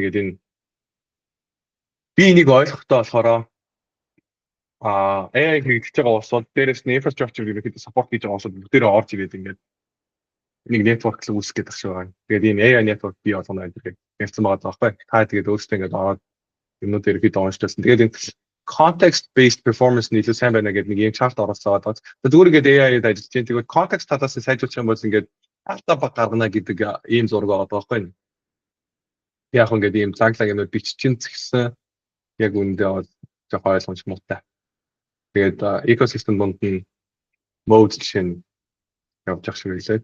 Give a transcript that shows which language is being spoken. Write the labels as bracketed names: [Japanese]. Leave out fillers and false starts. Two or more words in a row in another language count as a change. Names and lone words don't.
[Mongolian] Тэгээд энэ би энийг ойлгохдоо болохоор AI хэрэгжиж байгаа улсууд дээрээс нь infrastructure ерөнхийдөө support хийж байгаа улсууд бүгдээрээ орж ирээд ингээд нэг network л үүсгэх гэдэг шиг байна. Тэгээд ийм [English] AI network [Mongolian] бий болгоно гэдэг ярьсан байгаа байхгүй. Та тэгээд өөрсдөө ингээд ороод юмнууд ерөнхийдөө онцлуулсан. Тэгээд энэ [English] context based performance [Mongolian] нь илүү сайн байна гэдэг нэг юм chart оролцоод байгаа. Зүгээр ингээд AI-д ажиллаж чинь тэгээд context талаас нь сайжруулах юм бол ингээд алта баг гаргана гэдэг ийм зураг байгаа байхгүй. Яг ингээд ийм цаглаг юмуд биччихэн згсэн яг үүндээ бол жоохон ойлгомж муутай. Тэгээд ecosystem донд нь mode жишээ нь явж ах шиг байлаа.